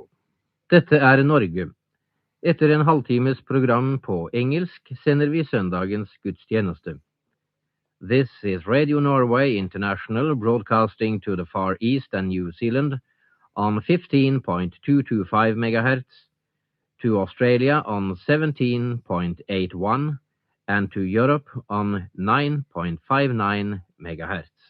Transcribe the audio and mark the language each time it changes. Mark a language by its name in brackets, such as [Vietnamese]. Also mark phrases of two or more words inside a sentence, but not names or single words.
[Norwegian] Dette Norge. Etter en halvtimes program på engelsk sender vi søndagens gudstjeneste. [English] This is Radio Norway International broadcasting to the Far East and New Zealand on 15.225 MHz, to Australia on 17.81 and to Europe on 9.59 MHz.